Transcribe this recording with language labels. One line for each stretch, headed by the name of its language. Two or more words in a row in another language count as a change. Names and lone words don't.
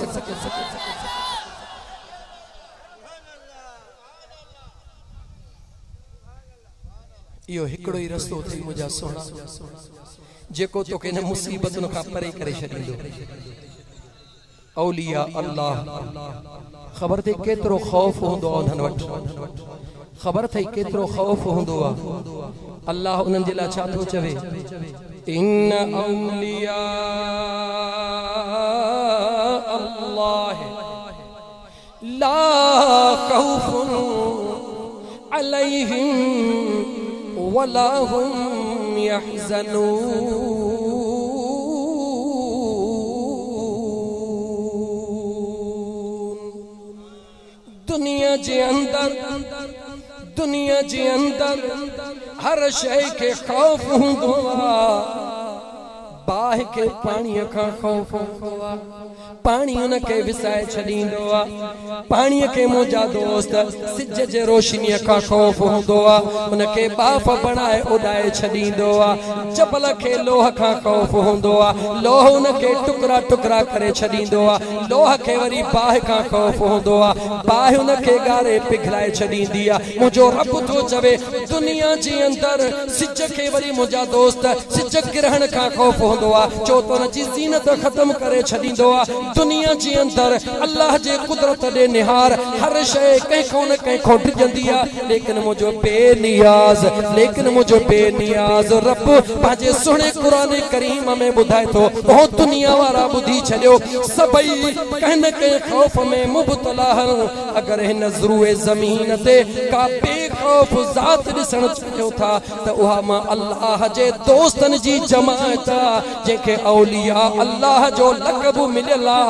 Sindhi: इहो हिकिड़ो ई रस्तो अथई मुंहिंजा सोना, जेको तोखे हिन मुसीबतुनि खां परे करे छॾींदो। औलिया अल्लाह ख़बर अथई केतिरो ख़ौफ़ हूंदो आहे उन्हनि वटि, ख़बर अथई केतिरो ख़ौफ़ हूंदो आहे। अल्लाह उन्हनि जे लाइ छा थो चवे,
Arabic: إن أولياء الله لا خوف عليهم ولا هم يحزنون.
Sindhi: दुनिया जे अंदर हर शय के खौफ हूंदो आहे। बाह के पानी का खौफ हूंदो आहे, पानी उन के विसाए छॾींदो आहे। पानी के मुंहिंजा दोस्त सिज जे रोशनी का खौफ हूंदो आहे, उन के बाफ़ बणाए उॾाए छॾींदो आहे। जबल के लोह का खौफ हूंदो आहे, लोह उन के टुकड़ा टुकड़ा करे छॾींदो आहे। लोह के वरी बाह का खौफ हूंदो आहे, बाह उन के ॻारे पिघलाए छॾींदी आहे। मुंहिंजो रब थो चवे दुनिया जे अंदर सिज के वरी मुंहिंजा दोस्त सिज किरण का खौफ हूंदो आहे, छो त उन जी ज़ीनत ख़त्म करे छॾींदो आहे। दुनिया जे अंदर अल्लाह जे कुदरत दे निहार हर शय कंहिंखों न कंहिंखों डिॼंदी आहे, लेकिन मुंहिंजो बेनियाज़ रब पंहिंजे सुहिणे क़ुरान करीम में ॿुधाए थो, ओ दुनिया वारा ॿुधी छॾियो, सभई कंहिं न कंहिं ख़ौफ़ में मुबतला आहिनि। अगर हिन ज़रूए ज़मीन ते का बेखौफ़ ज़ात ॾिसण चाहियो था त उहा मां अल्लाह जे दोस्तनि जी जमायत आहे, जंहिंखे औलिया अल्लाह जो लक़ब मिलियल आहे।